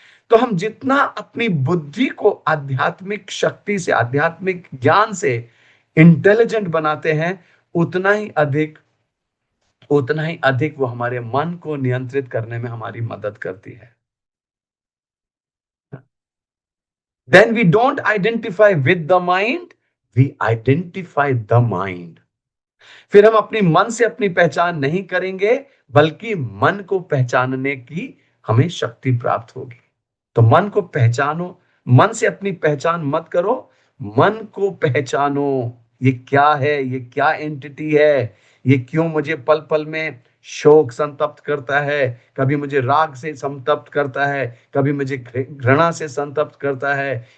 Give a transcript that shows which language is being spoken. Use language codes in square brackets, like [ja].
[hi] तो हम जितना अपनी बुद्धि को आध्यात्मिक शक्ति से, आध्यात्मिक ज्ञान से इंटेलिजेंट बनाते हैं, उतना ही अधिक उतना ही अधिक वो हमारे मन को नियंत्रित करने में हमारी मदद करती है। [en] Then we don't identify with the mind, we identify the mind. [hi] फिर हम अपनी मन से अपनी पहचान नहीं करेंगे, बल्कि मन को पहचानने की हमें शक्ति प्राप्त होगी। तो मन को पहचानो, मन से अपनी पहचान मत करो, मन को पहचानो। ये क्या है, ये क्या एंटिटी है, ये क्यों मुझे पल पल में शोक संतप्त करता है, कभी मुझे राग से संतप्त करता है, कभी मुझे घृणा से संतप्त करता है।